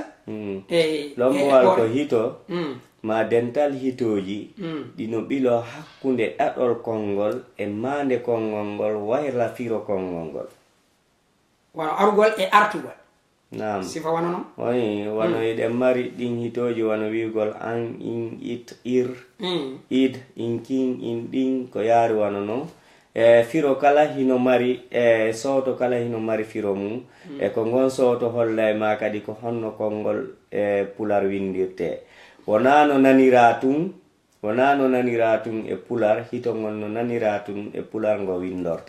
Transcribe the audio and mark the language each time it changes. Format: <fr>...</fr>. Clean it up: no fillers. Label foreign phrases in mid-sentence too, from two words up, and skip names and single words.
<ff>lombowal ko hito ma dental hitoji ɗino ɓilo hakkunde ɗaɗol konngol e mande konngol ngol wayla firo konngol ngol wano arugol e artugol nam sifa wano noon oyi wano eɗen mari ɗin hitoji wano wigol an in it ir id in kin in ɗin ko yaari wano noon firo kala hino mari sowto kala hino mari firo mum e ko ngon sowto holla e ma kadi ko honno konngol pular windirte wona no nanira tun e pular hitongol no nanira tun e pular ngo windorta</ff>